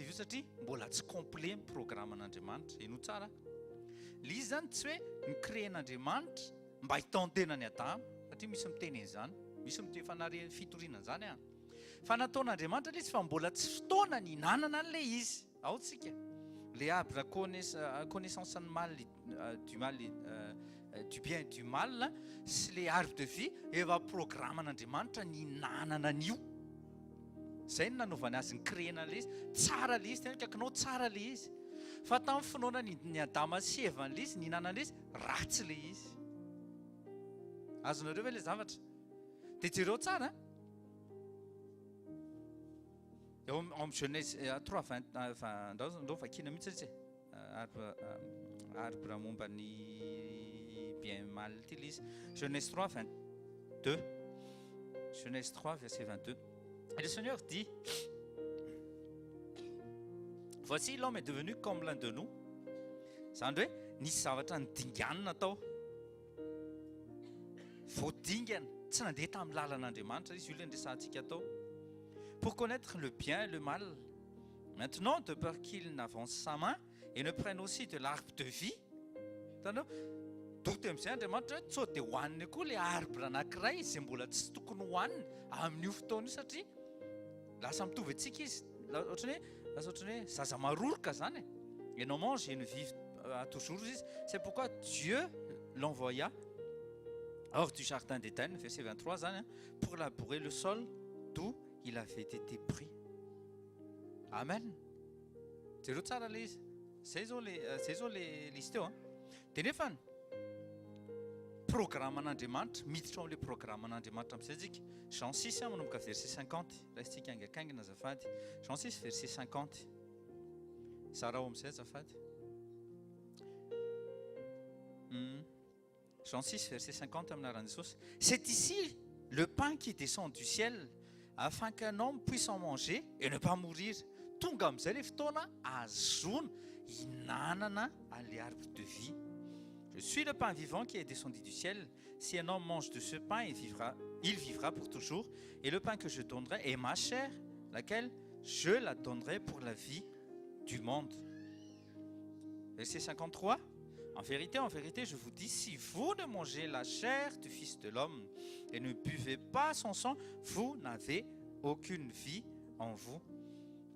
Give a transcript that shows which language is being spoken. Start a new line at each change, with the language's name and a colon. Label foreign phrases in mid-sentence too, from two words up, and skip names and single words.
Malagasy: Eva satria mbola tsy complet ny programman'Andriamanitra eno tsara le izy zany tsy hoe nikréan'Andriamanitra mba hitandenany Adama satria misy miteny izany misy miteny fanary fitoriana zany fa nataon'Andriamanitra le izy fa mbola tsy fotoana ny hinanana an'le izy ao tsika le
French: arbre connaissance mal du mal du bien et du mal
Malagasy: sy
French: le arbre de vie
Malagasy: efa programman'Andriamanitra ny hinanana an'io zay no nanaovany azy nikréana le izy tsara le izy tena kakinao tsara le izy fa tamin'ny finoana ny Adama sy Eva le izy nihinana le izy ratsy le izy azonareo ve le zavatra dia jereo tsara eo amin'ny Genèse 3 ndao vakina mihitsy izy arbre momba ny
French: bien mal
Malagasy: ty le izy Genèse 3 22 Genèse 3 verset 22
French: et le Seigneur dit voici l'homme est devenu comme l'un de nous
Malagasy: zany hoe nisy zavatra nidinganina tao voadingana tsy nandeha tamin'ny lalan'Andriamanitra izy io le ndresantsika tao
French: pour connaître le bien et le mal maintenant de peur qu'il n'avance sa main et ne prenne aussi de l'arbre de
Malagasy: vie tanao doty amin'izay Andriamanitra hoe sao dia hohaniny koa le arbre anankiray izay mbola tsy tokony hohaniny amin'io fotoana io satria lasa mitovy antsika izy ohatrany hoe zaza maroroka zany
French: et non mange et ne vive toujours
Malagasy: izy c'est
French: pourquoi Dieu l'envoya hors du jardin d'Éden verset 23
Malagasy: zany
French: pour labourer le sol d'où il avait été pris
Malagasy: amen jereo tsara le izy zay zao le izy teo dia nefany programman'Andriamanitra miditra amin'le programman'Andriamanitra amin'izay tsika Jean 6 manomboka verset 50 raisitsika angakaingina azafady Jean 6 verset 50 zara ao amin'izay azafady
French: Jean 6 verset 50
Malagasy: aminaran'i Jesosy
French: c'est ici le pain qui descend du ciel afin qu'un homme puisse en manger et ne pas mourir tonga
Malagasy: amin'izay le fotoana azona hinanana an'le
French: arbre de vie je suis le pain vivant qui est descendu du ciel si un homme mange de ce pain il vivra pour toujours et le pain que je donnerai est ma chair laquelle je la donnerai pour la vie du monde verset 53 en vérité, je vous dis, si vous ne mangez la chair du Fils de l'homme et ne buvez pas son sang, vous n'avez aucune vie en vous.